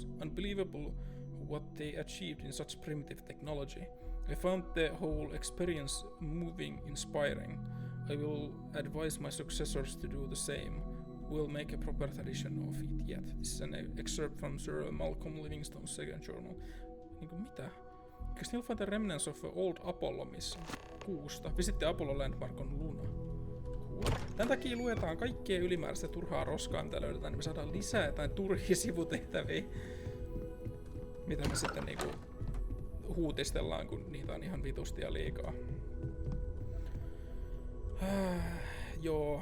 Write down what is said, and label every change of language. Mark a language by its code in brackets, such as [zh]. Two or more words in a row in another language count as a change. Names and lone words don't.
[en] Unbelievable what they achieved in such primitive technology. I found the whole experience moving, inspiring. I will advise my successors to do the same. We'll make a proper tradition of it yet. This is an excerpt from Sir Malcolm Livingstone's second journal. [fi] Niinku mitä? [en] You can still find the remnants of old Apollo mission. 6. Visit the Apollo landmark on Luna. [fi] Tän takia luetaan kaikkea ylimääräistä turhaa roskaa, mitä löydetään, niin me saadaan lisää jotain turhia sivutehtäviä. Mitä me sitten niinku huutistellaan, kun niitä on ihan vitusti ja liikaa. Joo.